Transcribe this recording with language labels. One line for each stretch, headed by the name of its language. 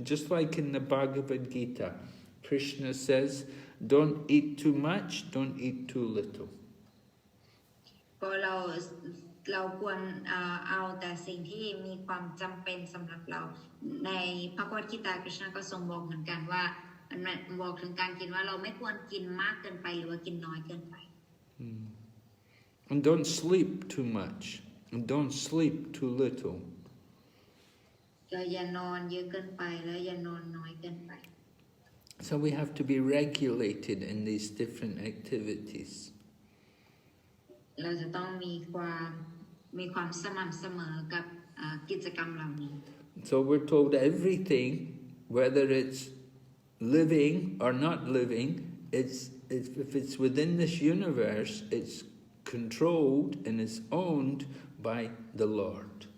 English: Just like in the Bhagavad Gita, Krishna says, don't eat too much, don't eat too little.
Thai: ก็เราควรเอาแต่สิ่งที่มีความจำเป็นสำหรับเราในพระคัมภีร์กีตาคริชนาก็ทรงบอกเหมือนกันว่าบอกถึงการกินว่าเราไม่ควรกินมากเกินไปหรือว่ากินน้อยเกินไป
English: And don't sleep too much, and don't sleep too little.
Thai: อย่านอนเยอะเกินไปแล้วอย่านอนน้อยเกินไป
English: So we have to be regulated in these different activities.
Thai: เราจะต้องมีความสม่ำเสมอกับกิจกรรมเหล่านี้
English: So we're told everything, whether it's living or not living, if it's within this universe, it's controlled and is owned by the Lord.